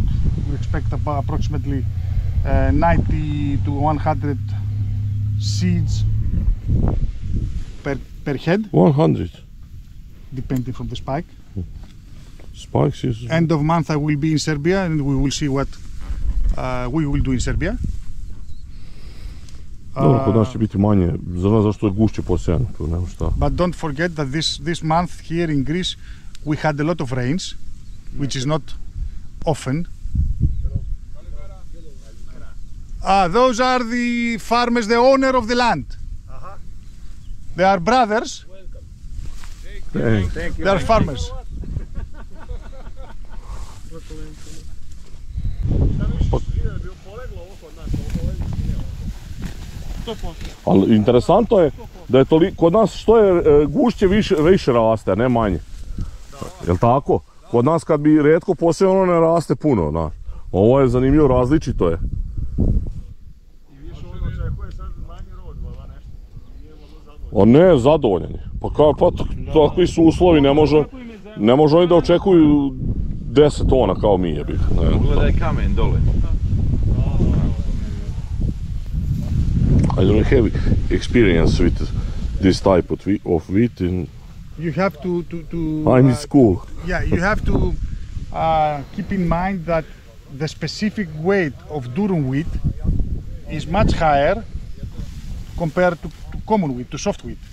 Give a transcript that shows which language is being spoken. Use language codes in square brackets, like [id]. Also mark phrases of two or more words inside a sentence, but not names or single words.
[en] We expect about approximately 90 to 100 seeds per head. 100? Depending from the spike. Spikes is... End of month I will be in Serbia and we will see what we will do in Serbia. [sr] Dobro, kod nas će biti manje, zašto je gušće posejano, tu nema šta. [en] But don't forget that this month here in Greece we had a lot of rains, which is not often. Those are the farmers, the owner of the land. They are brothers. Thank you. They are farmers. [sr] Ali interesantno je da je kod nas što je gušće više raste, a ne manje. Da. Jel tako? Kod nas kad bi retko posjeo ono ne raste puno, znaš. Ovo je zanimljivo, različito je. A ne, zadovoljan je. Pa takvi su uslovi, ne može oni da očekuju 10 tona kao mi je bih. Pogledaj kamen dole. [en] I don't have experience with this type of wheat in... You have to I'm in school. Yeah, you have to keep in mind that the specific weight of durum wheat is much higher compared to common wheat, to soft wheat.